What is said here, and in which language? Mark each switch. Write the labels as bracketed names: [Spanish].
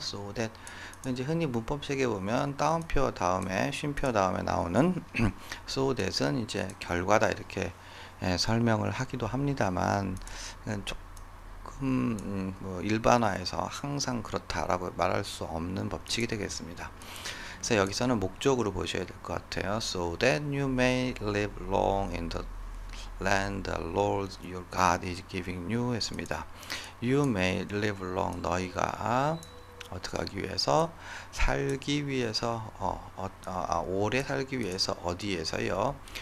[Korean] so that, 이제 흔히 문법책에 보면 따옴표 다음에 쉼표 다음에 나오는 so that은 이제 결과다 이렇게 설명을 하기도 합니다만, 조금 일반화해서 항상 그렇다라고 말할 수 없는 법칙이 되겠습니다. 그래서 여기서는 목적으로 보셔야 될 것 같아요. [English] So that you may live long in the land the Lord your God is giving you [Korean] 했습니다. [English] You may live long, [Korean] 너희가 어떻게 하기 위해서? 살기 위해서, 오래 살기 위해서, 어디에서요?